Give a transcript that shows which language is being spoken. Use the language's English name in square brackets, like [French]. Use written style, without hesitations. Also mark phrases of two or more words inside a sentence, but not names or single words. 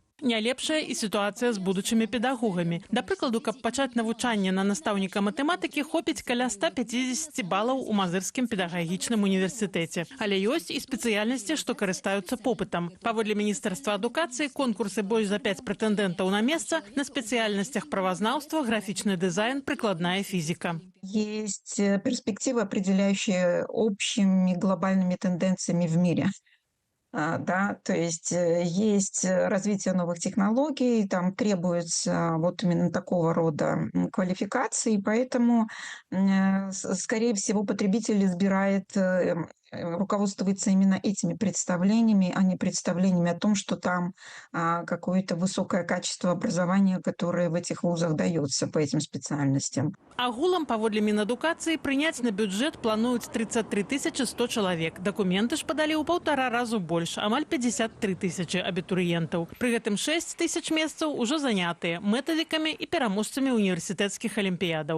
[Belarusian] Не лепшая і сітуацыя з будучымі педагогамі. Да прыкладу, каб пачаць навучанне на настаўніка матэматыкі, хопіць каля 150 балаў у Мазырскім педагагічным універсітэце. Але ёсць і спецыяльнасці, што карыстаюцца попытам. Паводле Міністэрства адукацыі, конкурсы больш за 5 прэтэндэнтаў на месца на спецыяльнасцях правазнаўства, графічны дызайн, прыкладная фізіка. [Russian] Есть перспективы, определяющие общими глобальными тенденциями в мире. Да, то есть развитие новых технологий, там требуется вот именно такого рода квалификации, поэтому, скорее всего, потребитель избирает, руководствуется именно этими представлениями, а не представлениями о том, что там какое-то высокое качество образования, которое в этих вузах дается по этим специальностям. [Belarusian] Агулам, паводле Мінадукацыі, прыняць на бюджэт плануюць 33 100 чалавек. Дакументы ж падалі ў 1,5 разу больш, амаль 53 000 абітурыентаў. Пры гэтым 6 000 месцаў ужо занятыя мэтавікамі і пераможцамі універсітэцкіх алімпіядаў.